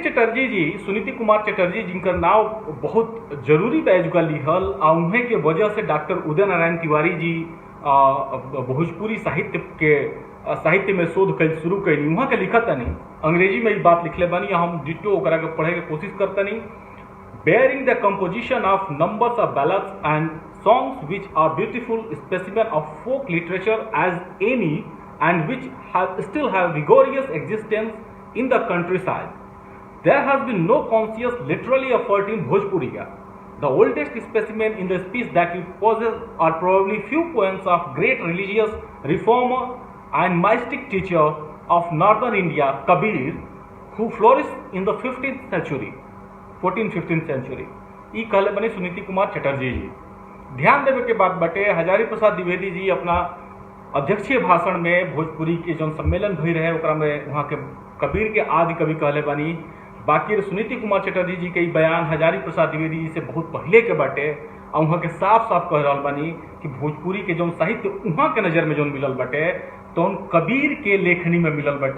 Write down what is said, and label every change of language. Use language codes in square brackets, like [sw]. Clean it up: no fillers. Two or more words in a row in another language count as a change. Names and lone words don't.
[bho] चटर्जी जी, सुनीति कुमार चटर्जी जिनकर नाव बहुत जरूरी बैजुगा लिहल उन्हें के वजह से डॉक्टर उदय नारायण तिवारी जी भोजपुरी साहित्य में शोध कर शुरू कैनी। वहाँ के लिखत नहीं, अंग्रेजी में ही बात लिखले बानी, हम डिटो ओकरा के पढ़े के कोशिश करता नहीं। [en] bearing the composition of numbers of ballads and songs which are beautiful specimen of folk literature as any and which still have vigorous existence in the countryside. There has been no conscious literary effort in Bhojpuriya. The oldest specimen in the speech that it possesses are probably few poems of great religious reformer and mystic teacher of northern India, Kabir, who flourished in the 15th century, 14th-15th century. [bho] ये कहले बने सुनीति कुमार चटर्जी जी। ध्यान देवे के बाद बटे हजारी प्रसाद द्विवेदी जी अपना अध्यक्षीय भाषण में भोजपुरी के जो सम्मेलन भई रहे ओकरा में वहाँ के कबीर के आदि कवि कहले बानी। बाकी सुनीति कुमार चटर्जी जी के बयान हजारी प्रसाद द्विवेदी जी से बहुत पहले के बाटे और वहाँ के साफ साफ कह रहा बानी कि भोजपुरी के जो साहित्य वहाँ के नज़र में जो मिलल बाटे तो कबीर के लेखनी में मिलल बाटे।